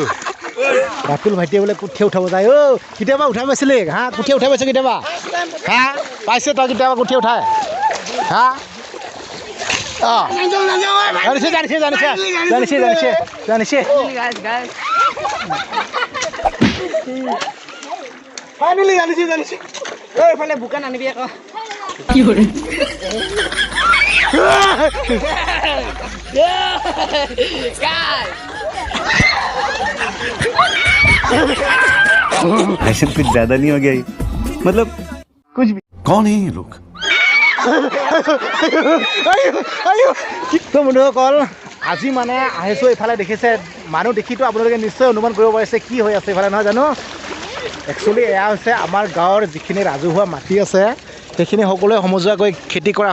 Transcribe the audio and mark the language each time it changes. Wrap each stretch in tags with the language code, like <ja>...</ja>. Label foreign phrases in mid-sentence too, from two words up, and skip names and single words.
<as>ৰাতুল ভাইটিয়ে বোলে কঠীয়া উঠাব যায় কেতিয়াবা উঠাই পাইছিলে হা কঠীয়া উঠাই পাইছে কেতিয়াবা হা পাইছে তই কেতিয়াবা কঠীয়া উঠাই হা জানিছে ফাইনেলি জানিছে এইফালে বোকান আনিবি আকৌ কি কৰে</as> <hi>ऐसे कुछ ज्यादा नहीं हो गया मतलब कुछ भी कौन है ये लोग</hi> <as>বন্ধুসকল আজি মানে আহিছোঁ এইফালে দেখিছে মানুহ দেখিতো আপোনালোকে নিশ্চয় অনুমান কৰিব পাৰিছে কি হৈ আছে এইফালে নহয় জানো একচুৱেলি এয়া হৈছে আমাৰ গাঁৱৰ যিখিনি ৰাজহুৱা মাটি আছে সেইখিনি সকলোৱে সমজুৱাকৈ খেতি কৰা</as>